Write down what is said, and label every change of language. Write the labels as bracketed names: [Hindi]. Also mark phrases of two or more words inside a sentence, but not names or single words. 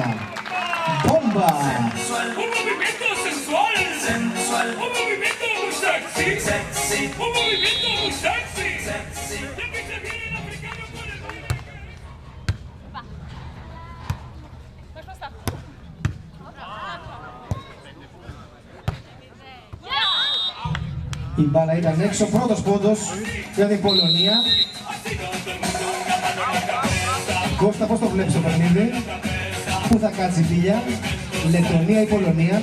[Spanish] Bomba. Un movimiento sensual, sensual. Un movimiento muy sexy, sexy. Un movimiento muy sexy, sexy. Ya que se viene el africano con el baile. [Greek] Η μπάλα ήταν έξω, πρώτος πόντος για την Πολωνία. Κώστα, πώς το βλέπεις το παιχνίδι, πού θα κάτσει η πύλια, Λετωνία ή Πολωνία?